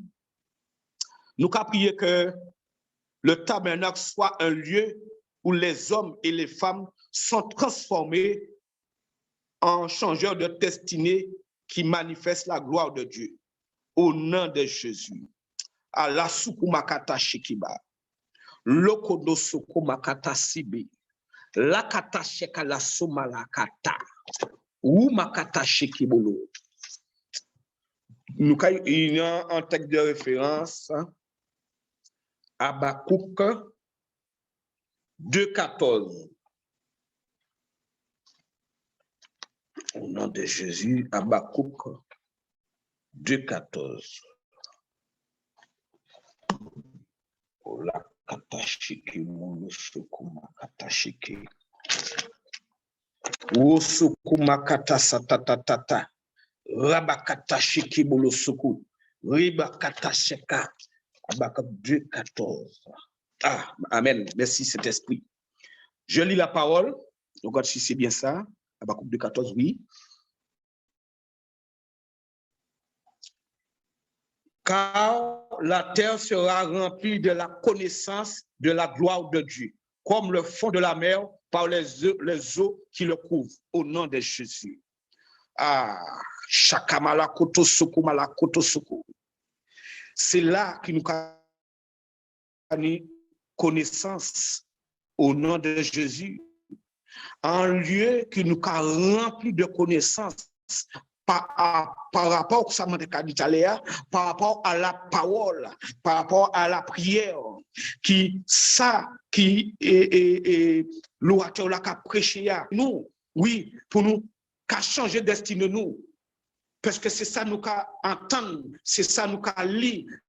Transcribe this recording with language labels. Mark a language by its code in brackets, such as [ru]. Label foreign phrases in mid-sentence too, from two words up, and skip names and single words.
[fr] Nous allons prier que le tabernacle soit un lieu où les hommes et les femmes sont transformés en changeurs de destinée qui manifestent la gloire de Dieu. Au nom de Jésus. Allah sukumakata shikiba. Lokodo sukumakata sibi. Lakata sheka la sumalakata. Ou makata shikibolo. Nous avons un texte de référence. Habakkuk 2,14. Au nom de Jésus, Habakkuk 2,14. Ola katashiki mulu sukuma katashiki. O sukuma katasatatata. Rabakatashiki mulu suku. Riba katasheka. Habakkuk 2,14. Ah, amen. Merci, Saint-Esprit. Je lis la parole. Donc, si c'est bien ça. Habakkuk 2,14, oui. Car la terre sera remplie de la connaissance de la gloire de Dieu, comme le fond de la mer par les eaux qui le couvrent, au nom de Jésus. Ah, chakamala koto soko mala koto soko. C'est là que nous avons connaissance au nom de Jésus. Un lieu qui nous a rempli de connaissances par rapport à par rapport à la parole, par rapport à la prière, qui l'orateur l'a prêché à nous, oui, pour nous, qu'a changé destinée nous, parce que c'est ça nous qu'a entendre, c'est ça nous qu'a lire.